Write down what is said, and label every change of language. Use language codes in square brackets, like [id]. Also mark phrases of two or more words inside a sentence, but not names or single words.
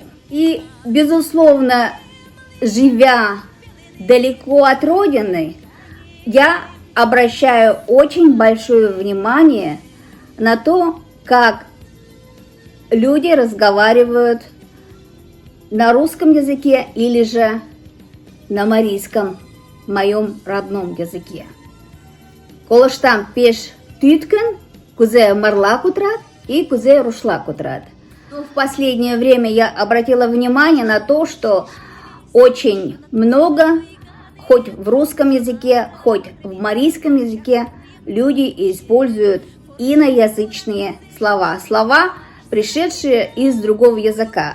[ru] И, безусловно, живя далеко от родины, я обращаю очень большое внимание на то, как люди разговаривают на русском языке или же на марийском, моем родном языке. [chm] Колоштам пеш тюткин, кузе марла кутрат и кузе рушла кутрат. [ru] В последнее время я обратила внимание на то, что очень много, хоть в русском языке, хоть в марийском языке, люди используют иноязычные слова. Слова, пришедшие из другого языка.